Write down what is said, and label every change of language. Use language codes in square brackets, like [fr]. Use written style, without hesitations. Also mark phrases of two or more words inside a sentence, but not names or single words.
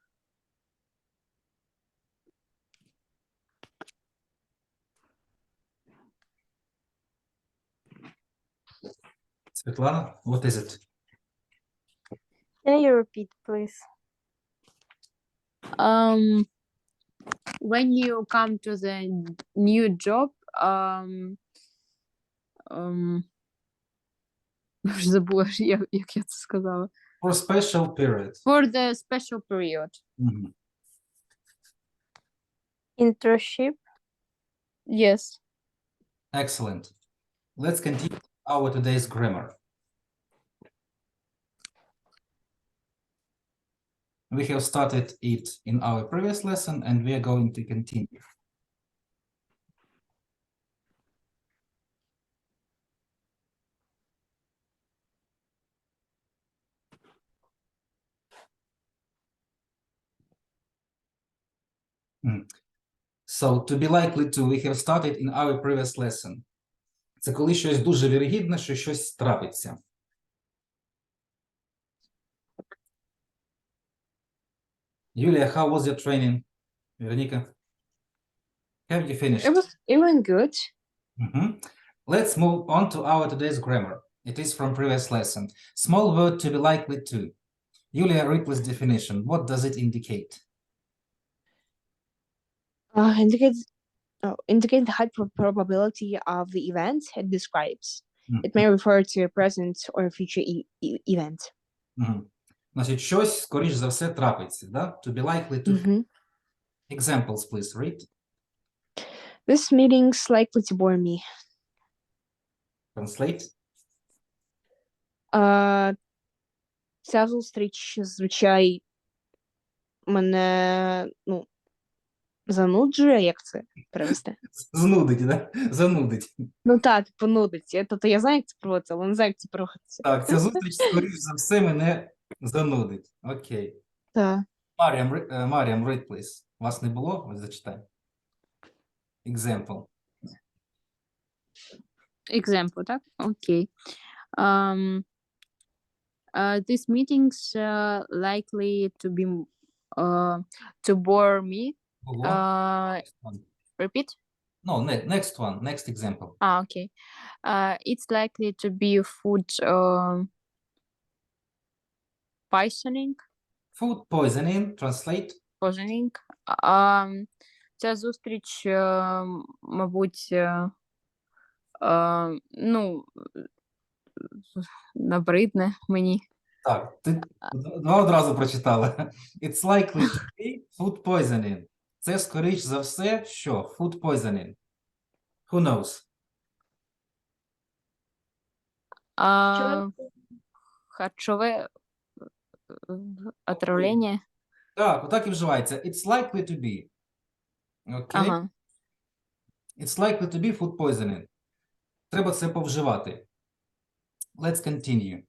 [en] Svetlana, what is it? Can you repeat, please? When you come to the new job, [uk] забула, як я це сказала. [en] For special period. For the special period. Mhm. Internship. Yes. Excellent. Let's continue our today's grammar. We have started it in our previous lesson and we are going to continue. So, to be likely to, we have started in our previous lesson. [uk] Це коли щось дуже вірогідно, що щось трапиться. Юлія, [en] how was your training? Вероніка? Have you finished? It went good. Mhm. Let's move on to our today's grammar. It is from previous lesson. Small word to be likely to. Julia, read this definition. What does it indicate? Indicate the high probability of the event it describes. Mhm. It may refer to a present or future event. Мгм. [uk] Значить, щось, скоріш за все, трапиться, да? [en] To be likely to. Mhm. Examples, please, read. This meeting's likely to bore me. Translate. [uk] Ця зустріч зазвичай мене, зануджує, як це перевести? Знудить, да? Занудить. Ну так, понудить. Тобто я знаю, як це проводиться, але не знаю, як це проводиться. Так, ця зустріч, скоріш за все, мене занудить. Окей. Так. Маріам, [en] read, please. [uk] Вас не було? Ось зачитай. [en] Example. Example, так? Okay. These meetings likely to be to bore me. Було. Next one. Repeat. No, next one. Next example. Okay. It's likely to be food poisoning. Food poisoning. Translate. Poisoning. [uk] Ця зустріч, мабуть, набридне мені. Так, ти два одразу прочитала. [en] It's likely to be food poisoning. [uk] Це, скоріш за все, що? [en] Food poisoning. Who knows? [uk] Харчове отравлення. Так, отак і вживається. [en] It's likely to be. [uk] Окей? Ага. [en] It's likely to be food poisoning. [uk] Треба це повживати. [en] Let's continue.